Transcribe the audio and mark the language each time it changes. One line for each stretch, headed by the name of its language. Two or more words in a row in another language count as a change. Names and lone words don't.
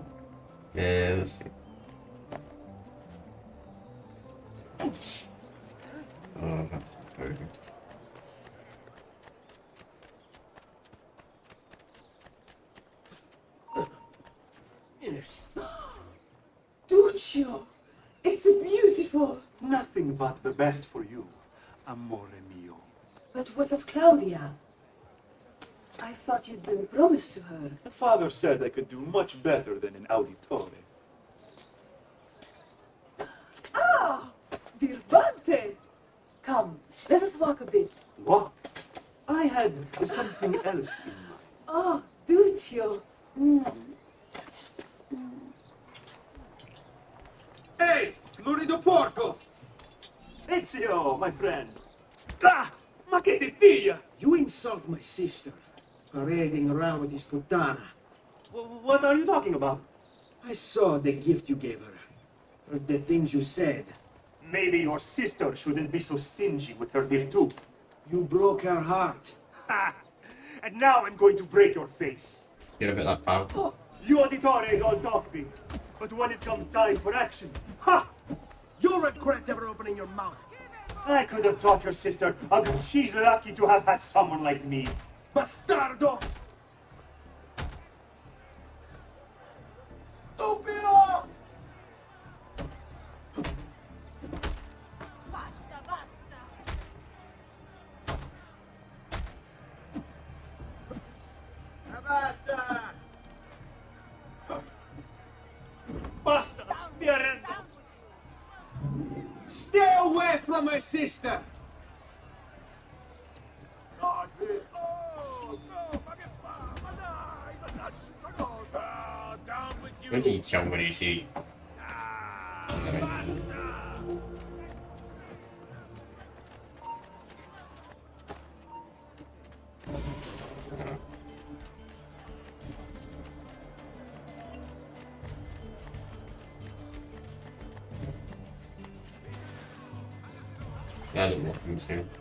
English: Yeah, let's see. Oh, that's perfect. Duccio! It's beautiful! Nothing but the best for you,
Italian: amore mio.
English: But what of Claudia? I thought you'd been promised to her. My father said I could do much better than an auditore. Ah! Birbante! Come, let us walk a bit. What? I had something else in mind. Oh, Duccio! Hey!
Italian: Lurido porco!
English: Ezio, my friend. Ah!
Italian: Ma che ti piglia?
English: You insult my sister. Parading around with
Italian: this puttana.
English: What are you talking about? I saw the gift you gave her. Heard the things you said. Maybe your sister shouldn't be so stingy with her virtù. You broke her heart. Ha! And now I'm going to break your face. You're a bit like Pau. You auditores all talk big, but when it comes time for action, ha! You'll regret ever opening your mouth. I could have taught your sister, although she's lucky to have had someone like me.
Italian: Bastardo! Stupido! Basta! Basta! Mi arrendo!
English: Stay away from my sister! Oh, no,
Italian: ma che fa? Ma dai, ma lasci sta cosa!
English: Down with you! What did he kill when he see? That didn't work from here.